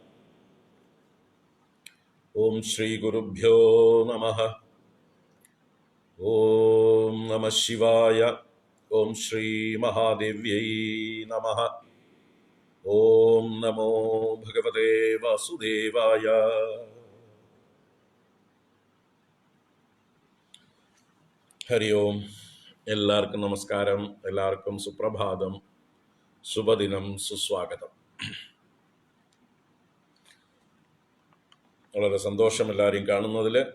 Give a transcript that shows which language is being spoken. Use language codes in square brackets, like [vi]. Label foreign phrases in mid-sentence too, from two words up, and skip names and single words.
[sa] ॐ श्रीगुरुभ्यो नमः। ॐ नमः शिवाय। ॐ श्रीमहादेव्यै नमः। ॐ नमो भगवते वासुदेवाय। ഹരി ഓം. [ml] എല്ലാവർക്കും നമസ്കാരം, എല്ലാവർക്കും സുപ്രഭാതം, ശുഭദിനം, സുസ്വാഗതം. വളരെ സന്തോഷം എല്ലാവരെയും കാണുന്നതിൽ.